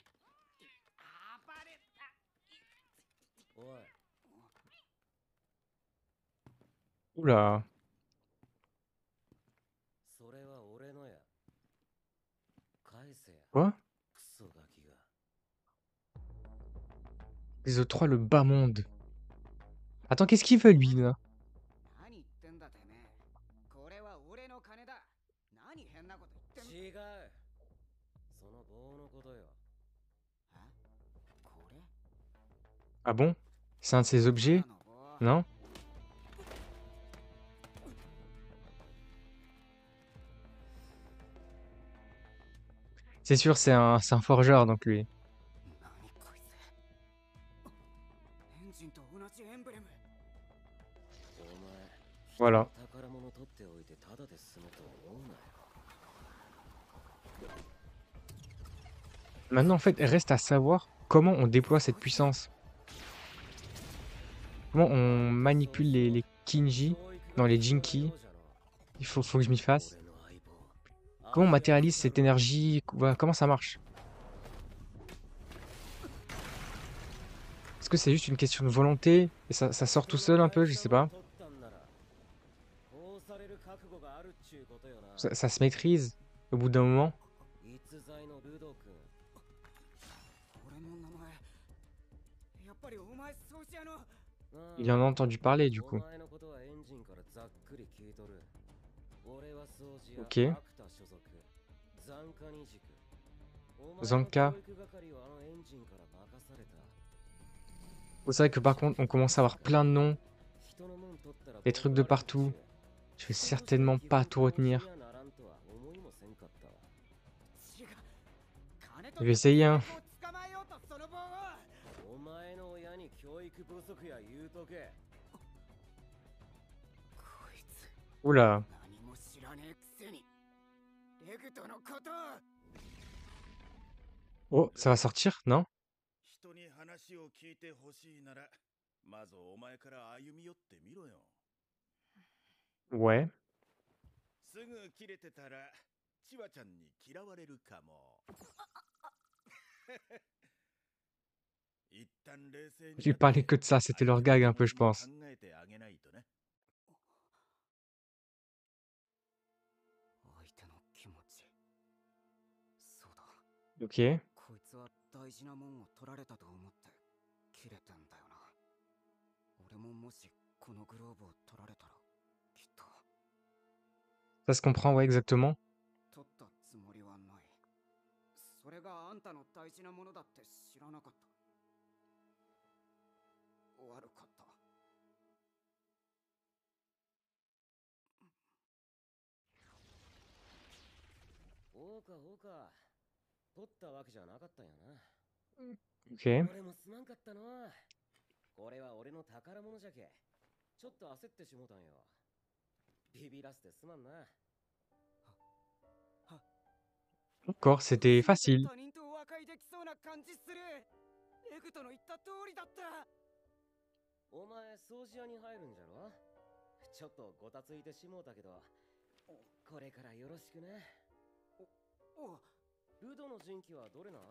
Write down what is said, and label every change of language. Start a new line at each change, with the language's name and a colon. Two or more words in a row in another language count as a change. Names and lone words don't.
French: Oula. Quoi? Les autres trois, le bas monde. Attends, qu'est-ce qu'il veut lui là?
Japanese: 何言ってんだてめえ。これは俺の金だ。何変なこと言ってんの。違う。その棒のことよ。え？これ？
French: Ah bon? C'est un de ses objets? Non? C'est sûr, c'est un forgeur donc lui.
Japanese: 何こいつ。エンジンと同じエンブレム。
French: Voilà. Maintenant, en fait, reste à savoir comment on déploie cette puissance. Comment on manipule les Kinji dans les Jinki. Faut que je m'y fasse. Comment on matérialise cette énergie? Voilà, comment ça marche? Parce que c'est juste une question de volonté et ça sort tout seul un peu, je sais pas. Ça se maîtrise au bout d'un moment.
Japanese: 俺の名前やっぱりお前掃除屋の
French: Il en a entendu parler du coup.
Japanese: お前のことはエンジンからざっくり聞いとる。俺は掃除屋
French: Ok.
Japanese: アクタ所属残科二軸。お前の Zanka. 教育係はあのエンジンから任された。
French: C'est vrai que par contre, on commence à avoir plein de noms,
Japanese: 人のもん取ったら
French: des trucs de partout. Je vais certainement pas tout retenir.
Japanese: ならんとは思いもせんかったわ。違う。金
French: Je
Japanese: と
French: vais essayer, hein.
Japanese: 捕まえようとその棒を。お前の親に教育不足や言うとけ。こいつ
French: Oula.
Japanese: 何も知らねえくせにレグトのことを。
French: Oh, ça va sortir, non?
Japanese: 人に話を聞いてほしいなら、まずお前から歩み寄ってみろよ。
French: Ouais.
Japanese: すぐ切れてたら、チワちゃんに嫌われるかも。一旦冷静に
French: Tu parlais que de ça, c'était leur gag un peu, je pense.
Japanese: 考えてあげないとね。相手の気持ち。そうだ。
French: Ok.
Japanese: こいつは大事なもんを取られたと思って切れてんだよな。俺ももしこのグローブを取られたらきっと
French: Ça se comprend, ouais, exactement.
Japanese: 取ったつもりはない。それがあんたの大事なものだって知らなかった。悪かった。そうかそうか。取ったわけじゃなかったんやな。
French: Ok.
Japanese: 俺もすまんかったな。これは俺の宝物じゃけ。ちょっと焦ってしもたんよ。ビビらせてすまんな。
French: Encore, c'était facile.
Japanese: 他人と和解できそうな感じする。レグトの言った通りだった。お前掃除屋に入るんじゃろ。ちょっとごたついてしもうたけど、これからよろしくね。お、ルドの人気はどれなん？